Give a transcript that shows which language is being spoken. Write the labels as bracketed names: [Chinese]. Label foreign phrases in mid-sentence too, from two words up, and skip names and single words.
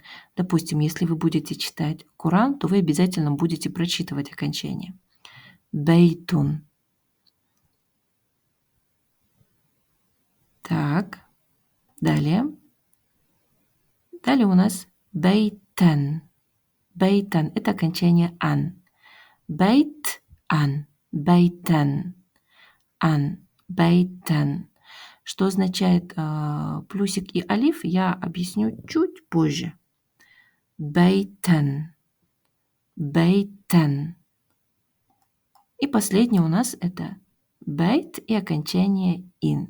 [Russian] Допустим, если вы будете читать Коран, то вы обязательно будете прочитывать окончание. Бейтун. Так, далее. Далее у нас бейтан. Бейтан – это окончание ан. Бейт – ан. Бейтан. Ан. Бейтан. Что означает плюсик и алиф, я объясню чуть позже. Бейтан. Бейтан. И последнее у нас это бейт и окончание ин.